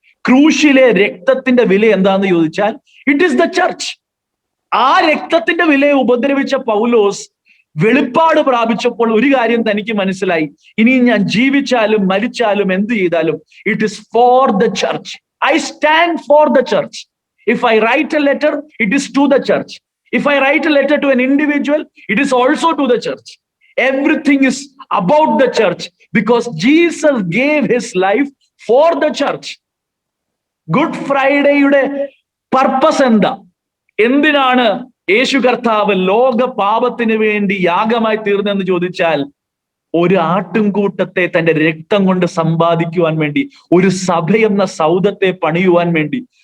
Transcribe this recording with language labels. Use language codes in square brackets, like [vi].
[ml] ക്രൂശിലെ രക്തത്തിന്റെ വില എന്താന്ന് ചോദിച്ചാൽ [en] It is the church. [ml] ആ രക്തത്തിന്റെ വിലയെ ഉപദ്രവിച്ച പൗലോസ് വെളിപ്പാട് പ്രാപിച്ചപ്പോൾ ഒരു കാര്യം തനിക്ക് മനസ്സിലായി. ഇനി ഞാൻ ജീവിച്ചാലും മരിച്ചാലും എന്ത് ചെയ്താലും [en] It is for the church. I stand for the church. If I write a letter, it is to the church. If I write a letter to an individual, it is also to the church. Everything is about the church because Jesus gave his life for the church. [ml] Good Friday-യുടെ purpose എന്താ? എന്തിനാണ് യേശു കർത്താവ് ലോക പാപത്തിന് വേണ്ടി യാഗമായി തീർന്നെന്ന് ചോദിച്ചാൽ, ഒരു ആട്ടിൻകൂട്ടത്തെ തന്റെ രക്തം കൊണ്ട് സമ്പാദിക്കുവാൻ വേണ്ടി, ഒരു സഭയെന്ന സൗധത്തെ പണിയുവാൻ വേണ്ടി.